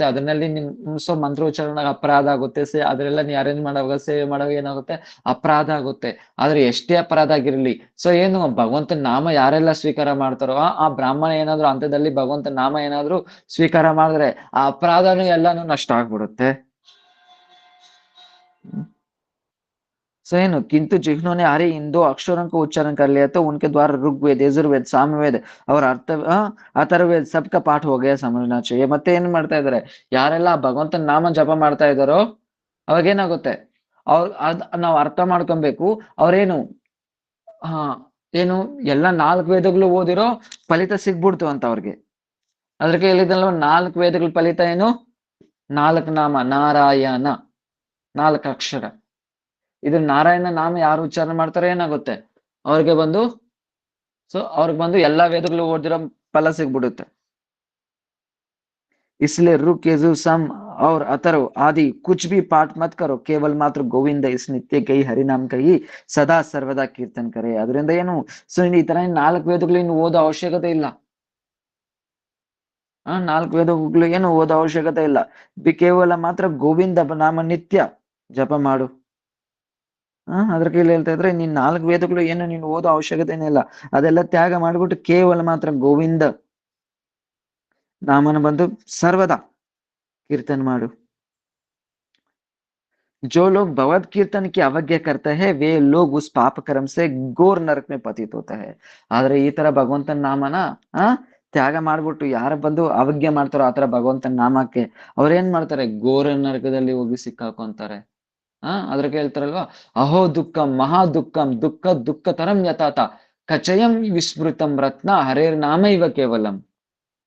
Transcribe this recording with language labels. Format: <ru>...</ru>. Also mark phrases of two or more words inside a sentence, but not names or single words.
<kn>ಅದನ್ನಲ್ಲಿ ಸೊ ಮಂತ್ರ ಉಚ್ಚಾರಣೆ ಅಪರಾಧ ಆಗುತ್ತೆ. ಅದ್ರೆಲ್ಲ ನೀ ಅರೇಂಜ್ ಮಾಡುವಾಗ, ಸೇವೆ ಮಾಡುವಾಗ ಏನಾಗುತ್ತೆ? ಅಪರಾಧ ಆಗುತ್ತೆ. ಆದ್ರೆ ಎಷ್ಟೇ ಅಪರಾಧ ಆಗಿರ್ಲಿ, ಸೊ ಏನು ಭಗವಂತನ ನಾಮ ಯಾರೆಲ್ಲ ಸ್ವೀಕಾರ ಮಾಡ್ತಾರೋ, ಆ ಬ್ರಾಹ್ಮಣ ಏನಾದ್ರು ಹಂತದಲ್ಲಿ ಭಗವಂತನ ನಾಮ ಏನಾದ್ರು ಸ್ವೀಕಾರ ಮಾಡಿದ್ರೆ, ಆ ಅಪರಾಧನು ಎಲ್ಲಾನು ನಷ್ಟ ಆಗ್ಬಿಡುತ್ತೆ.</kn> <hi>सही किंतु जिन्होंने हरे इन दो अक्षरों को उच्चारण कर लिया तो उनके द्वारा ऋग्वेद, यजुर्वेद, सामवेद और ಅಥರ್ವೇದ सबका पाठ हो गया समझना चाहिए.</hi> <kn>ಮತ್ತೆ ಏನ್ ಮಾಡ್ತಾ ಇದಾರೆ? ಯಾರೆಲ್ಲ ಭಗವಂತನ ನಾಮ ಜಪ ಮಾಡ್ತಾ ಇದಾರೋ ಅವಾಗ ಏನಾಗುತ್ತೆ? ನಾವ್ ಅರ್ಥ ಮಾಡ್ಕೊಬೇಕು. ಅವ್ರೇನು ಏನು ಎಲ್ಲಾ 4 ವೇದಗಳು ಓದಿರೋ ಫಲಿತ ಸಿಗ್ಬಿಡ್ತು ಅಂತ ಅವ್ರಿಗೆ. ಅದಕ್ಕೆ ಹೇಳಿದಲ್ವ, 4 ವೇದಗಳ ಫಲಿತ ಏನು? 4 ನಾಮ, ನಾರಾಯಣ, 4 ಅಕ್ಷರ. ಇದು ನಾರಾಯಣ ನಾಮ ಯಾರು ಉಚ್ಚಾರಣೆ ಮಾಡ್ತಾರೋ ಏನಾಗುತ್ತೆ? ಅವ್ರಿಗೆ ಬಂದು ಎಲ್ಲಾ ವೇದಗಳು ಓದಿರೋ ಫಲ ಸಿಗ್ಬಿಡುತ್ತೆ.</kn> <hi>इसलिए ऋक, यजुर, सम और अथर्व आदि कुछ भी पाठ मत करो, केवल मात्र गोविंद इस नित्य कही हरिनाम कही सदा सर्वदा कीर्तन करे.</hi> <kn>ಅದರಿಂದ ಏನು? ಸೊ ಈ ತರ 4 ವೇದಗಳು ಇನ್ನು ಓದೋ ಅವಶ್ಯಕತೆ ಇಲ್ಲ. 4 ವೇದಗಳು ಏನು ಓದೋ ಅವಶ್ಯಕತೆ ಇಲ್ಲ. ಕೇವಲ ಮಾತ್ರ ಗೋವಿಂದ ನಾಮ ನಿತ್ಯ ಜಪ ಮಾಡು. ಅದ್ರ ಕೈಲಿ ಹೇಳ್ತಾ ಇದ್ರೆ, ನೀನ್ 4 ವೇದಗಳು ಏನು ನೀನು ಓದೋ ಅವಶ್ಯಕತೆನೇ ಇಲ್ಲ. ಅದೆಲ್ಲ ತ್ಯಾಗ ಮಾಡ್ಬಿಟ್ಟು ಕೇವಲ ಮಾತ್ರ ಗೋವಿಂದ ನಾಮನ ಬಂದು ಸರ್ವದಾ ಕೀರ್ತನ ಮಾಡು.</kn> <hi>जो लोग भगवत कीर्तन की अवज्ञा करते हैं, वे लोग उस पाप कर्म से घोर नरक में पतित होता है.</hi> <kn>ಆದ್ರೆ ಈ ತರ ಭಗವಂತನ ನಾಮನ ತ್ಯಾಗ ಮಾಡ್ಬಿಟ್ಟು ಯಾರ ಬಂದು ಅವಜ್ಞೆ ಮಾಡ್ತಾರೋ ಆತರ ಭಗವಂತನ ನಾಮಕ್ಕೆ, ಅವ್ರೇನ್ ಮಾಡ್ತಾರೆ? ಘೋರ ನರಕದಲ್ಲಿ ಹೋಗಿ ಸಿಕ್ಕಾಕೊಂತಾರೆ. ಅದ್ರಕ್ಕೆ ಹೇಳ್ತಾರಲ್ವಾ,</kn> <sa>ಅಹೋ ದುಃಖಂ ಮಹಾ ದುಃಖಂ ದುಃಖ ದುಃಖ ತರಂ ಯಥಾತ ಕಚಯಂ ವಿಸ್ಮೃತಂ ರತ್ನ ಹರೇರ್ ನಾಮ ಇವ ಕೇವಲಂ.</sa>